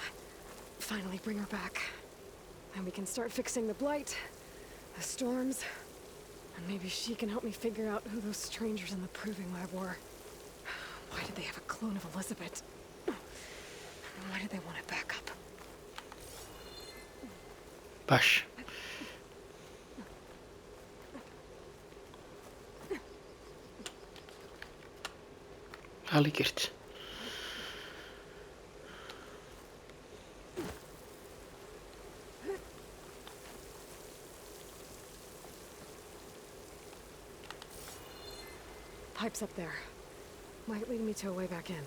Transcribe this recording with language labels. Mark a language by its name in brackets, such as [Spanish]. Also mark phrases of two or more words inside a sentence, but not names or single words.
[English] Finally bring her back. Then we can start fixing the blight, the storms, and maybe she can help me figure out who those strangers in the proving lab were. Why did they have a clone of Elizabeth? And why did they want it back up? [Central Kurdish] باش. حاڵی کرد. [English] Pipes up there. Might lead me to a way back in.